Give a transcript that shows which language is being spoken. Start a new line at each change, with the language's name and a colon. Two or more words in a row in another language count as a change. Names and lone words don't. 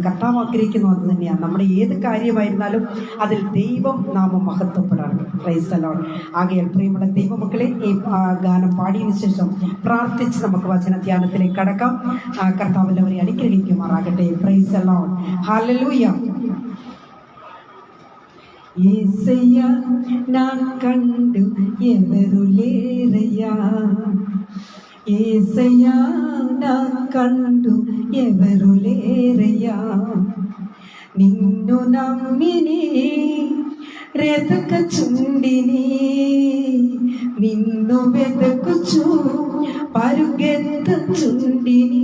Malayalam: കർത്താവ് ആഗ്രഹിക്കുന്നു അത് തന്നെയാണ്. നമ്മുടെ ഏത് കാര്യമായിരുന്നാലും അതിൽ ദൈവം നാമം മഹത്വപ്പെടണം.
English: praise the Lord.
Malayalam: ആകയാൽ പ്രിയമുള്ള ദൈവമക്കളെ, ഈ ഗാനം പാടിയതിനു ശേഷം പ്രാർത്ഥിച്ച് നമുക്ക് വചന ധ്യാനത്തിലേക്ക് കടക്കാം. കർത്താവില്ലവരെ അനുഗ്രഹിക്കുമാറാകട്ടെ.
English: Praise the Lord. Hallelujah.
Telugu: యేసయ్యా నా కండు ఎవరు లేరయ్యా, యేసయ్యా నా కండు ఎవరు లేరయ్యా, నిన్ను నమ్మిని వెతకచుండిని, నిన్ను వెతకుచు పరుగెత్తచుండిని.